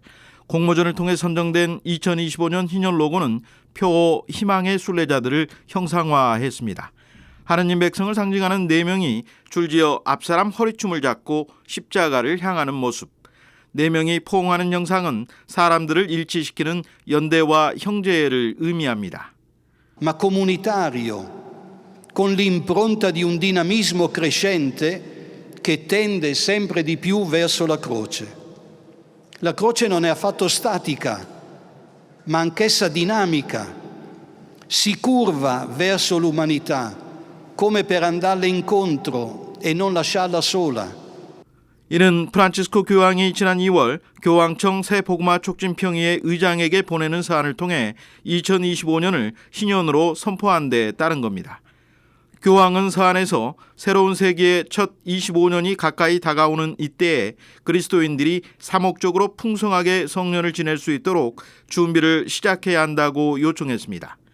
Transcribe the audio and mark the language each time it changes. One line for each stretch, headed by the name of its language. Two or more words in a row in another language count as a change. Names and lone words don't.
Korean: 공모전을 통해 선정된 2025년 희년 로고는 표어 희망의 순례자들을 형상화했습니다. 하느님 백성을 상징하는 4명이 줄지어 앞사람 허리춤을 잡고 십자가를 향하는 모습. 4명이 포옹하는 영상은 사람들을 일치시키는 연대와 형제를 의미합니다.
Italian: Ma comunitario, con l'impronta di un dinamismo crescente che tende sempre di più verso la croce. La croce non è affatto statica, ma anch'essa dinamica. Si curva verso l'umanità. come per andarle incontro e non lasciarla sola.
Korean: 이는 프란치스코 교황이 지난 2월 교황청 새 복음화 촉진평의회 의장에게 보내는 사안을 통해 2025년을 신년으로 선포한 데 따른 겁니다. 교황은 사안에서 새로운 세기의 첫 25년이 가까이 다가오는 이때에 그리스도인들이 사목적으로 풍성하게 성년을 지낼 수 있도록 준비를 시작해야 한다고 요청했습니다.